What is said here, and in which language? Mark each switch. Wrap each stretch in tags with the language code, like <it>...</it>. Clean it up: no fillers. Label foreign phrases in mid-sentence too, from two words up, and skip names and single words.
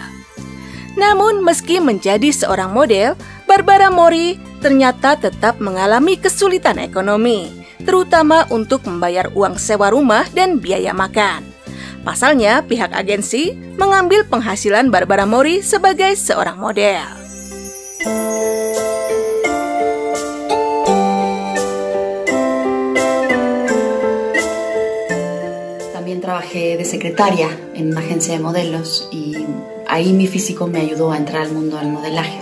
<id>Namun meski menjadi seorang model, Barbara Mori ternyata tetap mengalami kesulitan ekonomi, terutama untuk membayar uang sewa rumah dan biaya makan. Pasalnya, pihak agensi mengambil penghasilan Barbara Mori sebagai seorang model.</id> <es>También trabajé de secretaria en una agencia de modelos y ahí mi físico me ayudó a entrar al mundo del modelaje.</es>